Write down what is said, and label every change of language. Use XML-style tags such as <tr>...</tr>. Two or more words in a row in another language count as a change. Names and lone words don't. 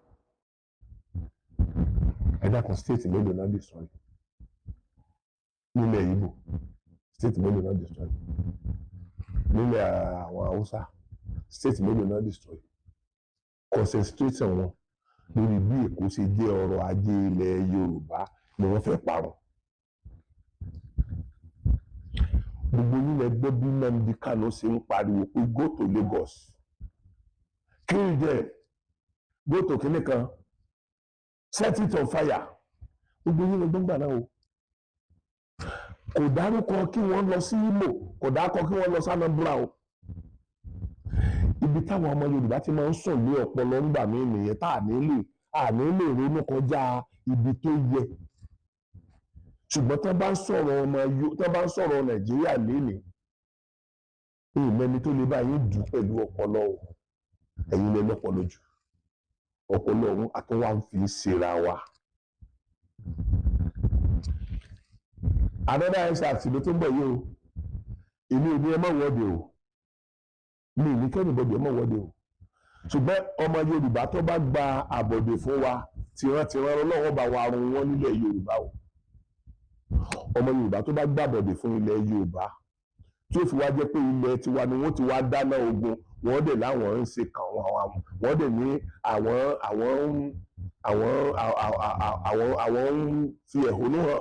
<yo>ẹ dákun state mélòó náà destroy nílẹ̀ Ìgbò state mélòó náà destroy nílẹ̀ àwọn Haúsá state mélòó náà destroy concentration wọn lórí bí Èkó ṣe jẹ́ ọrọ̀ ajé ilẹ̀ Yorùbá ni wọ́n fẹ́ parun. gbogbo nílẹ̀ gbọ́ bí Nnamdi Kanu ṣe ń pariwo pé</yo> <en>go to Lagos kill them go to</en> <yo>kinní kan</yo> <en>set it on fire</en> <yo>gbogbo nílẹ̀ gbọ́ngbà náà o kò dárúkọ kí wọ́n lọ sí Imo kò dárúkọ kí wọ́n lọ sí Anambra o ibi táwọn ọmọ Yorùbá ti máa ń sùn ní ọpọlọ ńgbà mí nìyẹn tá à ní lè ronú kọjá ibi tó yẹ ṣùgbọ́n tó bá ń sọ̀rọ̀ Nàìjíríà lénìí ìmẹ́ni tó lè bá yín dùn pẹ̀lú ọpọlọ o ẹ̀yin lè lọ́pọlọ jù ọpọlọ ọ̀hún àtúnwá ń fi ṣera wa.</yo> <en>another answer</en> <yo>ló tó ń bọ̀ yìí o èmi ò ní ẹ má wọ́de o mi ò ní kẹ́nìbọ̀dì ẹ má wọ́de o ṣùgbọ́n ọmọ Yorùbá tó bá gba àbọ̀dè fún wa tìrantìran Ọlọ́run bá wa run wọn nílẹ̀ Yorùbá o ọmọ Yorùbá tó bá gba àbọ̀dè fún ilẹ̀ Yorùbá tí ó fi wá jẹ́ pé ilẹ̀ tiwa ni wọ́n ti wá dáná ogun wọ́n dẹ̀ láwọn ń ṣe kàn wọ́n dẹ̀ ní àwọn ń fi ẹ̀hónú hàn.</yo>